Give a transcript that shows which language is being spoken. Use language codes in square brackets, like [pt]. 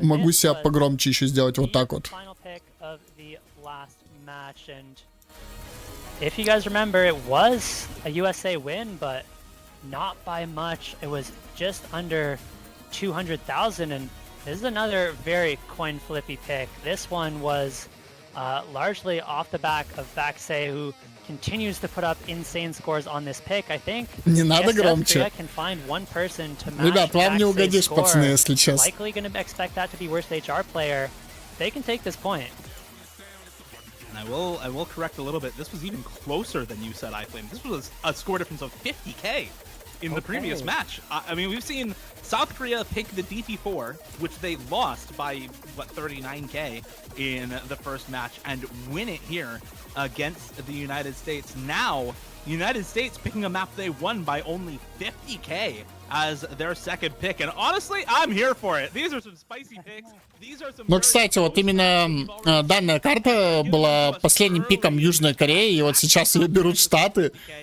[ru] могу себя погромче еще сделать вот так вот. [en] Final pick of the last match, and if you guys remember, it was a USA win, but not by much. It was just under 200,000, and this is another very coin flippy pick. This one was largely off the back of Vaxei, who continues to put up insane scores on this pick. I think [ru] Не надо громче. [en] can find one person to match [ru] Ребят, вам не угодишь, пацаны, если честно. [en] Likely going to expect that to be worst HR player. They can take this point. And I will correct a little bit. This was even closer than you said, iFlame. This was a score difference of 50k in the previous match. I mean, we've seen South Korea pick the DT4, which they lost by, what, 39k in the first match, and win it here against the United States. Now, the United States picking a map they won by only 50k as their second pick. And honestly, I'm here for it. These are some spicy picks. [ru] Но, кстати, вот именно данная карта была последним пиком Южной Кореи, и вот сейчас ее берут Штаты.